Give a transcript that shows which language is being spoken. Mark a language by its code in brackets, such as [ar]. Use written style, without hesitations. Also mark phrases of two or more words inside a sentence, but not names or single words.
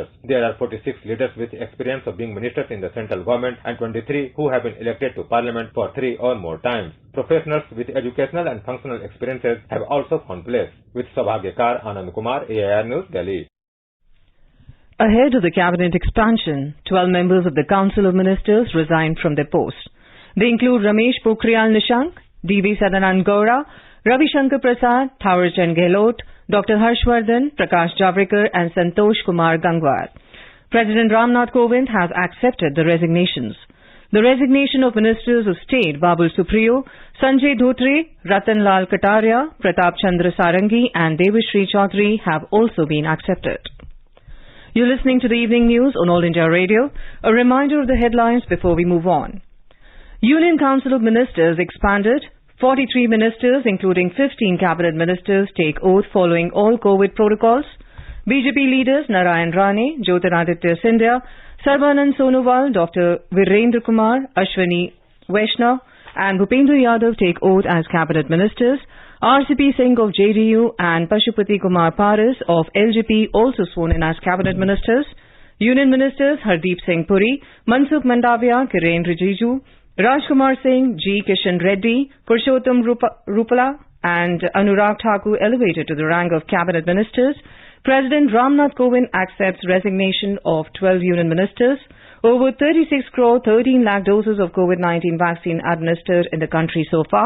[en] There are 46 leaders with experience of being ministers in the central government and 23 who have been elected to parliament for 3 or more times. Professionals with educational and functional experiences have also found place. With Sabhagyakar Anand Kumar, AIR News, Delhi. Ahead of the cabinet expansion, 12 members of the Council of Ministers resigned from their post. They include Ramesh Pokhriyal Nishank, D.V. Sadanand Gaura, Ravi Shankar Prasad, Thawar Chand Gehlot, Dr. Harshvardhan, Prakash Javadekar and Santosh Kumar Gangwar. President Ramnath Kovind has accepted the resignations. The resignation of Ministers of State Babul Supriyo, Sanjay Dhotre, Ratan Lal Kataria, Pratap Chandra Sarangi and Devashri Chaudhary have also been accepted. You're listening to the evening news on All India Radio. A reminder of the headlines before we move on. Union Council of Ministers expanded. 43 ministers, including 15 cabinet ministers, take oath following all COVID protocols. BJP leaders Narayan Rane, Jyotiraditya Scindia, Sarbanand Sonowal, Dr. Virendra Kumar, Ashwini Vaishnav and Bhupendra Yadav take oath as cabinet ministers. RCP Singh of JDU and Pashupati Kumar Paris of LJP also sworn in as cabinet ministers. Union ministers Hardeep Singh Puri, Mansukh Mandavia, Kiren Rijiju, Rajkumar Singh, G. Kishan Reddy, Purushottam Rupala and Anurag Thakur elevated to the rank of cabinet ministers. President Ramnath Kovind accepts resignation of 12 union ministers. Over 36 crore 13 lakh doses of COVID-19 vaccine administered in the country so far.